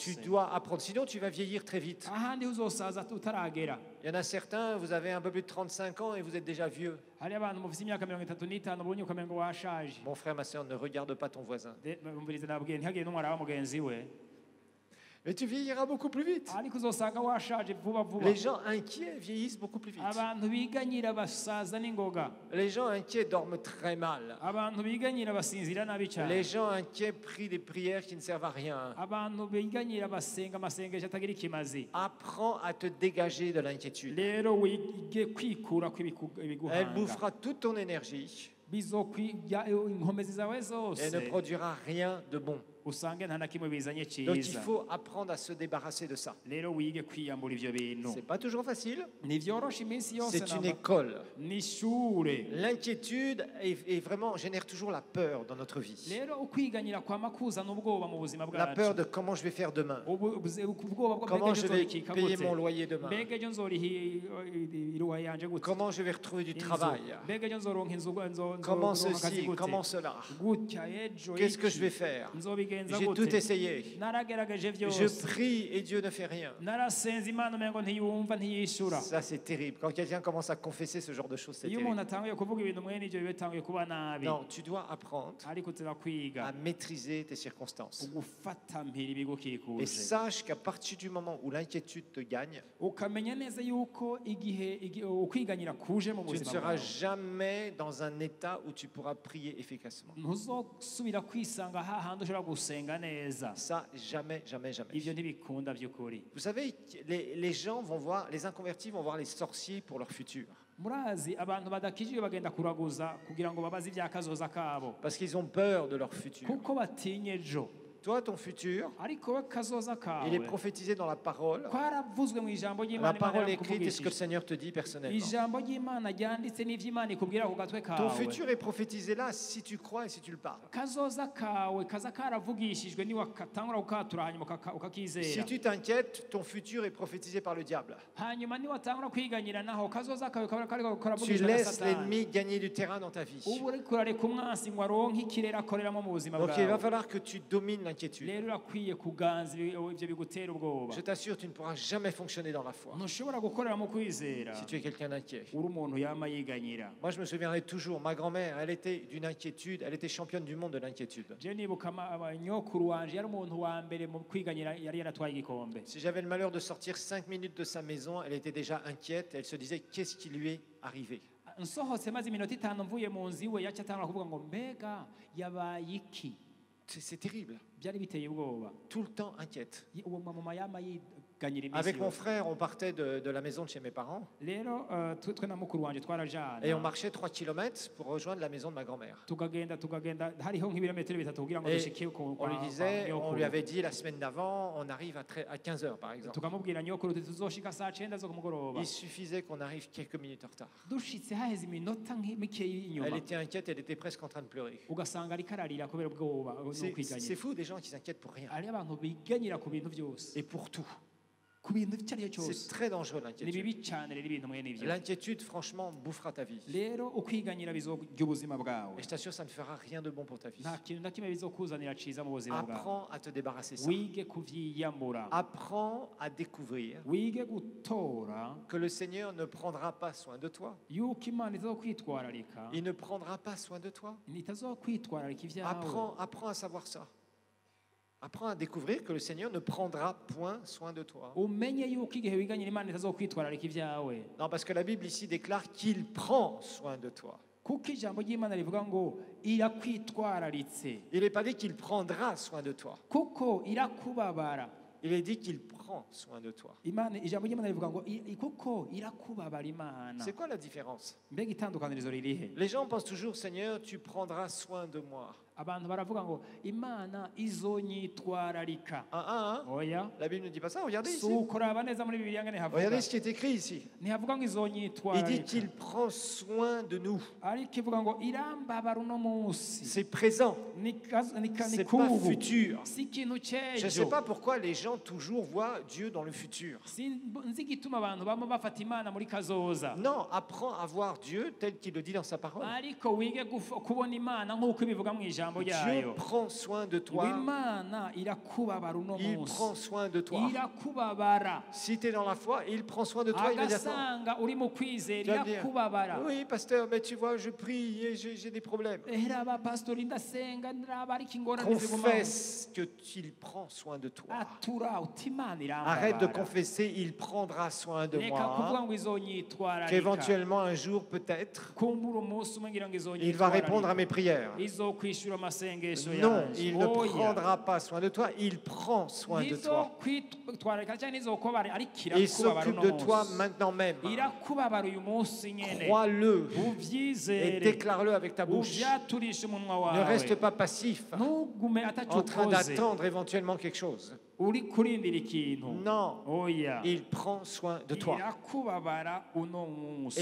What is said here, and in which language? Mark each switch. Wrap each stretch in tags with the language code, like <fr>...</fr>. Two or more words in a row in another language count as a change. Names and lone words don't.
<fr>Tu dois apprendre, sinon tu vas vieillir très vite.</fr> <rn>Ahandi uzosaza utaragera.</rn> <fr>Il y en a certains, vous avez un peu plus de 35 ans et vous êtes déjà vieux.</fr> <rn>Hari abantu mufite imyaka 35 ubonye ukamengo washaje.</rn> <fr>Mon frère, ma soeur, ne regarde pas ton voisin.</fr> <rn>Umviriza nabwiye ntihagire n'umwe araba mugenzi we.</rn> <fr>Mais tu vieilliras beaucoup plus vite.</fr> <rn>Ariko uzosanga washaje vuba vuba.</rn> <fr>Les gens inquiets vieillissent beaucoup plus vite.</fr> <rn>Abantu biganyira basaza n'ingoga.</rn> <fr>Les gens inquiets dorment très mal.</fr> <rn>Abantu biganyira basinzira nabi cyane.</rn> <fr>Les gens inquiets prient des prières qui ne servent à rien.</fr> <rn>Abantu biganyira basenga amasengesho atagira ikimazi.</rn> <fr>Apprends à te dégager de l'inquiétude.</fr> <rn>Rero wige kwikura kw'ibiguhanga.</rn> <fr>Elle bouffera toute ton énergie</fr> <rn>Bizokwija inkomezi zawe</rn> <fr>et</fr> <rn>zose.</rn> <fr>ne produira rien de bon.</fr> <rn>Usange nta na kimwe bizanye</rn> <fr>Donc il</fr> <rn>cyiza.</rn> <fr>faut apprendre à se débarrasser de ça.</fr> <rn>Rero wige kwiyambura ivyo bintu.</rn> <fr>C'est pas toujours facile.</fr> <rn>Ntivyorosha iminsi yose.</rn> <fr>C'est une école.</fr> <rn>N'ishure.</rn> <fr>L'inquiétude est vraiment génère toujours la peur dans notre vie.</fr> <rn>Rero ukwiganyira kwama kuzana ubwoba mu buzima</rn> <fr>La peur</fr> <rn>bwacu.</rn> <fr>de comment je vais faire demain.</fr> <rn>Ubwoba bwo</rn> <fr>Comment</fr> <rn>mbega</rn> <fr>je vais</fr> <rn>nzorikika</rn> <fr>payer</fr> <rn>gute?</rn> <fr>mon loyer demain.</fr> <rn>Mbega ejo nzoriha iruha yanje gute?</rn> <fr>Comment je vais retrouver du</fr> <rn>Inzu.</rn> <fr>travail.</fr> <rn>Mbega ejo nzoronka inzu</rn> <fr>Comment</fr> <rn>nzoronka akazi</rn> <fr>ceci,</fr> <rn>gute?</rn> <fr>comment cela.</fr> <rn>Gutya ejo</rn> <fr>Qu'est-ce que</fr> <rn>iki?</rn> <fr>je vais faire?</fr> <rn>Nzobigenza</rn> <fr>J'ai</fr> <rn>gute?</rn> <fr>tout essayé.</fr> <rn>Naragerageje</rn> <fr>Je</fr> <rn>byose.</rn> <fr>prie et Dieu ne fait rien.</fr> <rn>Narasenze Imana umengo ntiyumva ntiyishura.</rn> <fr>Ça, c'est terrible. Quand quelqu'un commence à confesser ce genre de choses, c'est</fr> <rn>Iyo</rn> <fr>terrible.</fr> <rn>umuntu atanguye kuvuga ibintu mwene ivyo bitanguye kuba nabi.</rn> <fr>Non, tu dois apprendre</fr> <rn>Ariko turakwiga</rn> <fr>à maîtriser tes circonstances.</fr> <rn>ugufata mpiri</rn> <fr>Et</fr> <rn>ibigukikuje.</rn> <fr>sache qu'à partir du moment où l'inquiétude te gagne,</fr> <rn>Ukamenya neza yuko igihe ukwiganyira kuje mu</rn> <fr>tu ne</fr> <rn>buzima</rn> <fr>seras</fr> <rn>bwawe.</rn> <fr>jamais dans un état où tu pourras prier efficacement.</fr> <rn>Ntuzosubira kwisanga hahandi ushobora gusenga neza.</rn> <fr>Ça, jamais, jamais, jamais.</fr> <rn>Ivyo ntibikunda by'ukuri.</rn> <fr>Vous savez, les gens vont voir, les inconvertis vont voir les sorciers pour leur futur.</fr> <rn>murazi abantu badakijije bagenda kuraguza kugira ngo babaze ibyakazoza kabo</rn> <fr>parce qu'ils ont peur de leur futur.</fr> <rn>kuko batinye ejo.</rn> <fr>Toi, ton futur,</fr> <rn>ariko we kazoza</rn> <fr>il est</fr> <rn>kawe</rn> <fr>prophétisé dans la parole.</fr> <rn>kwaravuzwe mu ijambo</rn> <fr>La</fr> <rn>ry'Imana.</rn> <fr>parole écrite est ce que le Seigneur te dit personnellement.</fr> <rn>ijambo ry'Imana ryanditse n'ivy'Imana ikubwira ku gatwe</rn> <fr>Ton</fr> <rn>kawe.</rn> <fr>futur est prophétisé là si tu crois et si tu le parles.</fr> <rn>kazoza kawe kaza karavugishijwe niwakatangura kukatura hanyuma</rn> <fr>Si</fr> <rn>ukakizera.</rn> <fr>tu t'inquiètes, ton futur est prophétisé par le diable.</fr> <rn>hanyuma niwatangura kwiganyira naho kazoza kawe kaba kariko</rn> <fr>Tu</fr> <rn>karavugishwa na</rn> <fr>laisses</fr> <rn>Satani.</rn> <fr>l'ennemi gagner du terrain dans ta vie.</fr> <rn>ubu uriko urareka umwansi ngo aronke ikirere akoreramo mu buzima</rn> <fr>Donc il va</fr> <rn>bwawe.</rn> <fr>falloir que tu domines l'inquiétude.</fr> <rn>rero urakwiye kuganza ivyo bigutera ubwoba.</rn> <fr>Je t'assure, tu ne pourras jamais fonctionner dans la foi</fr> <rn>ntushobora gukorera mu kwizera</rn> <fr>si tu es quelqu'un d'inquiet.</fr> <rn>uri umuntu yama yiganyira.</rn> <fr>Moi, je me souviendrai toujours, ma grand-mère, elle était d'une inquiétude, elle était championne du monde de l'inquiétude.</fr> <rn>je nibuka nyokuru wanje yari umuntu wa mbere mu kwiganyira, yari yaratwaye igikombe.</rn> <fr>Si j'avais le malheur de sortir 5 minutes de sa maison, elle était déjà inquiète, elle se disait qu'est-ce qui lui est arrivé.</fr> <rn>nsohotse maze iminota 5 mvuye mu nzu iwe yaca atangura kuvuga ngo mbega yabaye iki.</rn> <fr>C'est terrible,</fr> <rn>byari biteye ubwoba.</rn> <fr>tout le temps inquiète.</fr> <rn>uwo mama yama yiganyira iminsi</rn> <fr>Avec mon</fr> <rn>yose.</rn> <fr>frère, on partait de la maison de chez mes parents</fr> <rn>rero twe na mukuru wanje twarajana</rn> <fr>et on marchait 3 km pour rejoindre la maison de ma grand-mère.</fr> <rn>tugagenda hariho nk'ibirometero 3 kugira ngo</rn> <fr>Et</fr> <rn>dushike</rn> <fr>on lui disait, on lui avait dit la semaine d'avant, on arrive à 15 heures par exemple.</fr> <rn>tukamubwira nyokuru tuti tuzoshika saa 9 zo ku mugoroba.</rn> <fr>Il suffisait qu'on arrive quelques minutes en retard.</fr> <rn>dushitse haheze iminota mikeyi</rn> <fr>Elle</fr> <rn>inyuma</rn> <fr>était inquiète, elle était presque en train de pleurer.</fr> <rn>ugasanga ariko ararira kubera ubwoba no</rn> <fr>C'est</fr> <rn>kwiganyira.</rn> <fr>fou des gens qui s'inquiètent pour rien</fr> <rn>hariho abantu biganyira ku bintu byose,</rn> <fr>et pour tout.</fr> <rn>ku bintu icyo ari cyo</rn> <fr>C'est</fr> <rn>cyose.</rn> <fr>très dangereux</fr> <rn>ni</rn> <fr>l'inquiétude.</fr> <rn>bibi cyane rero ibintu mwene ibyo.</rn> <fr>L'inquiétude, franchement, bouffera ta vie.</fr> <rn>rero ukwiganyira bizorya ubuzima bwawe.</rn> <fr>Et je t'assure, ça ne fera rien de bon pour ta vie.</fr> <rn>nta kintu na kimwe bizokuzanira ciza mu buzima bwawe.</rn> <fr>Apprends à te débarrasser de ça.</fr> <rn>wige kuvyiyamura,</rn> <fr>Apprends à découvrir</fr> <rn>wige gutora</rn> <fr>que le Seigneur ne prendra pas soin de toi.</fr> <rn>yuko Imana izokwitwararika,</rn> <fr>Il ne prendra pas soin de toi.</fr> <rn>itazokwitwararika ibyawe.</rn> <fr>Apprends à savoir ça. Apprends à découvrir que le Seigneur ne prendra point soin de toi.</fr> <rn>umenye yuko igihe wiganyira Imana itazokwitwararika ibyawe.</rn> <fr>Non, parce que la Bible ici déclare qu'il prend soin de toi.</fr> <rn>kuko ijambo ry'Imana rivuga ngo irakwitwararitse,</rn> <fr>Il n'est pas dit qu'il prendra soin de toi.</fr> <rn>kuko irakubabara.</rn> <fr>Il est dit qu'il prend soin de toi.</fr> <rn>Imana, ijambo ry'Imana rivuga ngo kuko irakubabara Imana.</rn> <fr>C'est quoi la différence?</fr> <rn>mbega itandukanirizo ririhe?</rn> <fr>Les gens pensent toujours, Seigneur, tu prendras soin de moi.</fr> <rn>abantu baravuga ngo Imana izonyitwararika.</rn> <fr>Hein?</fr> <rn>oya,</rn> <fr>La Bible ne dit pas ça, regardez ici.</fr> <rn>si ukuraba neza muri Bibiliya ngene havuga,</rn> <fr>Regardez ce qui est écrit ici.</fr> <rn>ntihavuga ngo</rn> <fr>Il dit</fr> <rn>izonyitwararika,</rn> <fr>qu'il prend soin de nous.</fr> <rn>ariko ivuga ngo irambabara uno munsi.</rn> <fr>C'est présent,</fr> <rn>ni</rn> <fr>c'est pas</fr> <rn>kubu,</rn> <fr>futur.</fr> <rn>si ikintu</rn> <fr>Je ne sais</fr> <rn>cy'ejo.</rn> <fr>pas pourquoi les gens toujours voient Dieu dans le futur.</fr> <rn>nzi igituma abantu bama bafata Imana muri kazoza.</rn> <fr>Non, apprends à voir Dieu tel qu'il le dit dans sa parole.</fr> <rn>ariko wige kubona Imana nk'uko ibivuga mu ijambo</rn> <fr>Dieu</fr> <rn>ryayo.</rn> <fr>prend soin de toi.</fr> <rn>Imana irakubabara uno</rn> <fr>Il</fr> <rn>munsi,</rn> <fr>prend soin de toi.</fr> <rn>irakubabara.</rn> <fr>Si tu es dans la foi, il prend soin de toi immédiatement.</fr> <rn>agasanga uri mu</rn> <fr>Tu</fr> <rn>kwizera</rn> <fr>vas me dire,</fr> <rn>irakubabara.</rn> <fr>oui, pasteur, mais tu vois, je prie et j'ai des problèmes.</fr> <rn>raba pastori ndasenga ndaraba ariko ingorane zigumaho.</rn> <fr>Confesse qu'il prend soin de toi.</fr> <rn>atura uti Imana</rn> <fr>Arrête de</fr> <rn>irambabara.</rn> <fr>confesser, il prendra soin de</fr> <rn>reka kuvuga</rn> <fr>moi.</fr> <rn>ngo izonyitwararika.</rn> <fr>Qu'éventuellement, un jour, peut-être,</fr> <rn>kumbura umunsi umwe ngira ngo</rn> <fr>il va répondre à</fr> <rn>izonyitwararika.</rn> <fr>mes prières.</fr> <rn>izokwishura amasengesho</rn> <fr>Non,</fr> <rn>yanje.</rn> <fr>il ne</fr> <rn>Oya.</rn> <fr>prendra pas soin de toi, il prend soin de toi.</fr> <rn>ntizokwitwararika cyangwa ntizokubabara, ariko</rn> <fr>Il</fr> <rn>irakubabara</rn> <fr>s'occupe</fr> <rn>uno</rn> <fr>de toi</fr> <rn>munsi.</rn> <fr>maintenant même.</fr> <rn>irakubabara uyu munsi nyene.</rn> <fr>Crois-le et</fr> <rn>uvyizere,</rn> <fr>déclare-le avec ta bouche.</fr> <rn>uvyaturishe umunwa</rn> <fr>Ne</fr> <rn>wawe.</rn> <fr>reste pas passif,</fr> <rn>ntugume atacyo</rn> <fr>en train</fr> <rn>ukoze,</rn> <fr>d'attendre éventuellement quelque chose.</fr> <rn>uri kurindira ikintu.</rn> <fr>Non,</fr> <rn>oya,</rn> <fr>il prend soin de toi.</fr> <rn>irakubabara uno munsi.</rn>